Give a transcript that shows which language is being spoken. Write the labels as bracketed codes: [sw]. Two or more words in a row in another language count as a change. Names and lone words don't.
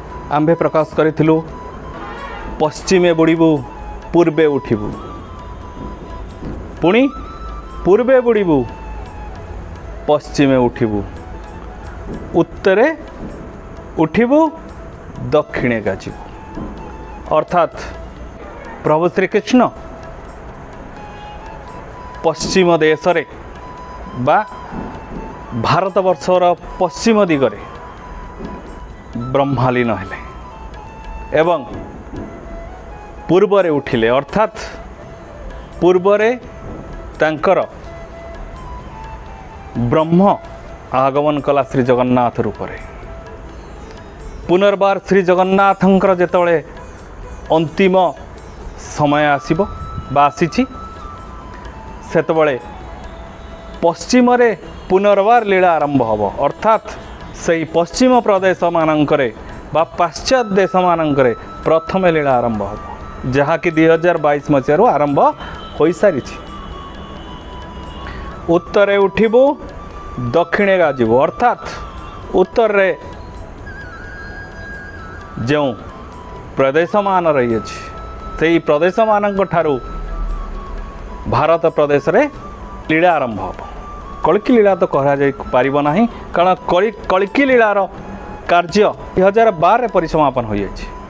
[or] ଆମ୍ଭେ ପ୍ରକାଶ କରିଥିଲୁ ପଶ୍ଚିମେ ବୁଡ଼ିବୁ ପୂର୍ବେ ଉଠିବୁ, ପୁଣି ପୂର୍ବେ ବୁଡ଼ିବୁ ପଶ୍ଚିମେ ଉଠିବୁ, ଉତ୍ତରେ ଉଠିବୁ ଦକ୍ଷିଣେ ଗାଜିବୁ। ଅର୍ଥାତ ପ୍ରଭୁ ଶ୍ରୀକୃଷ୍ଣ ପଶ୍ଚିମ ଦେଶ ରେ ବା ଭାରତବର୍ଷର ପଶ୍ଚିମ ଦିଗରେ ବ୍ରହ୍ମଲୀନ ହେଲେ ଏବଂ ପୂର୍ବରେ ଉଠିଲେ। ଅର୍ଥାତ ପୂର୍ବରେ ତାଙ୍କର ବ୍ରହ୍ମ ଆଗମନ କଲା ଶ୍ରୀ ଜଗନ୍ନାଥ ରୂପରେ। ପୁନର୍ବାର ଶ୍ରୀ ଜଗନ୍ନାଥଙ୍କର ଯେତେବେଳେ ଅନ୍ତିମ ସମୟ ଆସିବ ବା ଆସିଛି ସେତେବେଳେ ପଶ୍ଚିମ ରେ ପୁନର୍ବାର ଲୀଳା ଆରମ୍ଭ ହେବ। ଅର୍ଥାତ ସେହି ପଶ୍ଚିମ ପ୍ରଦେଶ ମାନଙ୍କରେ ବା ପାଶ୍ଚାତ୍ୟ ଦେଶ ମାନଙ୍କରେ ପ୍ରଥମ ଲୀଳା ଆରମ୍ଭ ହେବ, ଯାହା କି 2022 ମସିହା ଆରମ୍ଭ ହୋଇ ସାରି। ଉତ୍ତରେ ଉଠିବୁ ଦକ୍ଷିଣେ ଗାଜିବୁ। ଅର୍ଥାତ ଉତ୍ତର ରେ ଯେଉଁ ପ୍ରଦେଶ ମାନ ରହି ସେ ପ୍ରଦେଶ ମାନ ଠାରୁ ଭାରତ ପ୍ରଦେଶ ରେ ଲୀଳା ଆରମ୍ଭ ହେବ। କଳ୍କି ଲୀଳା ତ କହି ପାରିବ ନାହିଁ, କାରଣ କଳ୍କି ଲୀଳାର କାର୍ଯ୍ୟ 2012 ପରିସମାପନ ହୋଇ ଯାଏ।